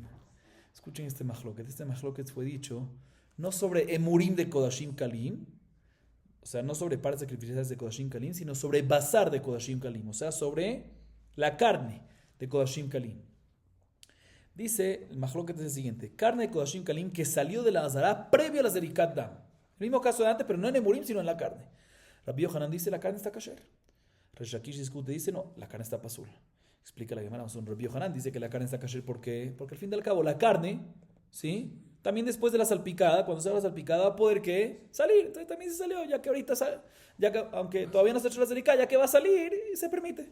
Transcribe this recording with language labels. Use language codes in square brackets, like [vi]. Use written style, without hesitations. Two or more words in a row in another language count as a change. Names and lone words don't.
[es] Escuchen este mahloket. Este mahloket fue dicho no sobre emurim de [he] קדשים קלים, [es] o sea, no sobre partes sacrificiales de [he] קדשים קלים, [es] sino sobre basar de [he] קדשים קלים, [es] o sea, sobre la carne de [he] קדשים קלים. [es] Dice, el mahloket es el siguiente: carne de [he] קדשים קלים [es] que salió de la Azara previo a la [he] זריקת דם. [es] El mismo caso de antes, pero no en emurim, sino en la carne. Rabbi Yochanan dice, la carne está kasher. Reish Lakish discute, dice, no, la carne está pasul. Explica la Gemara, Rabbi Yochanan dice que la carne está kasher porque al fin y al cabo la carne, ¿sí? También después de la salpicada, cuando se haga la salpicada va a poder ¿qué? Salir. Entonces también se salió, ya que ahorita aunque todavía no se ha hecho la zerika, ya que va a salir y se permite.